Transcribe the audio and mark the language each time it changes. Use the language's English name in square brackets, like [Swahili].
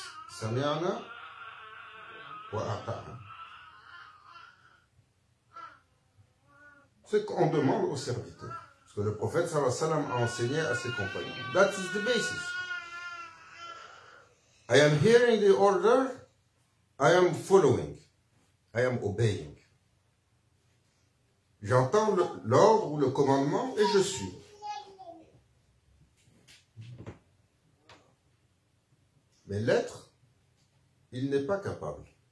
[Arabic] Sami'ana wa ata'na. [French] Ce qu'on demande aux serviteurs. Ce que le prophète [Arabic] sallallahu alayhi wa sallam [French] a enseigné à ses compagnons. [English] That is the basis. I am hearing the order, I am following, I am obeying. [French] J'entends l'ordre ou le commandement et je suis. Mais l'être, il n'est pas capable.